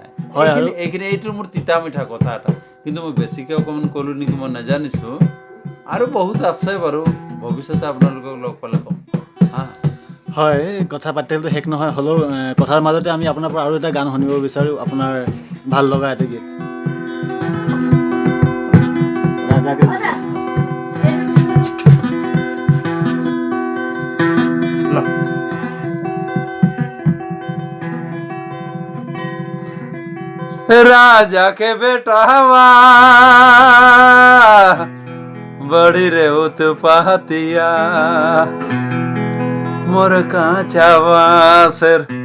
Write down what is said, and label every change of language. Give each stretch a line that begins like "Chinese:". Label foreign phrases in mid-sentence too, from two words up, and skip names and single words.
Assamese: এইখিনি এইটো মোৰ তিতা মিঠা কথা এটা, কিন্তু মই বেছিকৈ অকণমান ক'লোঁ নেকি, মই নাজানিছোঁ। আৰু বহুত আছে বাৰু, ভৱিষ্যতে আপোনালোকক লগ পালে ক'ম। হা, হয়, কথা পাতিলেতো শেষ নহয়। হ'লেও কথাৰ মাজতে আমি আপোনাৰ পৰা আৰু এটা গান শুনিব বিচাৰোঁ, আপোনাৰ ভাল লগা এটা গীত।
Bhojpuri: राजा के बेटावा बड़ी रे उत्पातिया, मोर काचा बासर।